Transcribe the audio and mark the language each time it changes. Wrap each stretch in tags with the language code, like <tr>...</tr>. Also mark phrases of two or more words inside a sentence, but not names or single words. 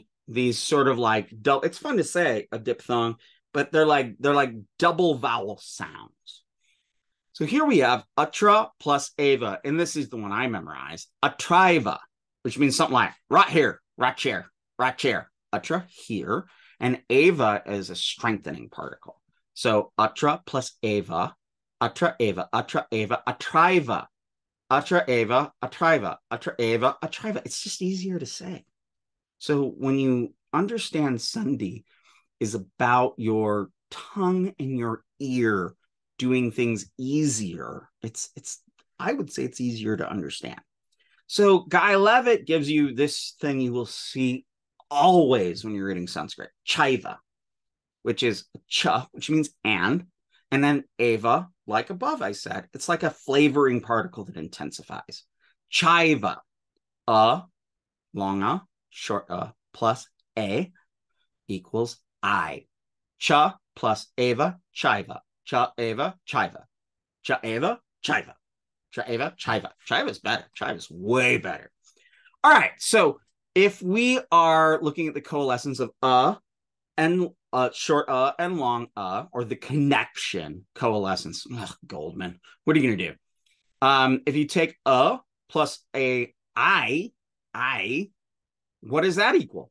<en>These sort of like, it's fun to say a diphthong, but they're like double vowel sounds. So here we have atra plus ava, and this is the one I memorized. Atriva, which means something like right here, right chair, right chair. Atra here, and ava is a strengthening particle. So atra plus ava, atra ava, atra ava, atriva, atra ava, atriva, atra ava, atriva. It's just easier to say. So when you understand Sandhi is about your tongue and your ear doing things easier, I would say it's easier to understand. So Guy Levitt gives you this thing you will see always when you're reading Sanskrit, chaiva, which is cha, which means and then ava, like above I said, it's like a flavoring particle that intensifies. Chaiva, long short plus a equals I. Cha plus ava, chaiva. Cha ava, chaiva. Chaiva, chiva. Chaiva, chiva. Chiva is better. Chiva is way better. All right. So if we are looking at the coalescence of and short and long or the connection coalescence, Goldman, what are you going to do? If you take plus a I, what does that equal?</en>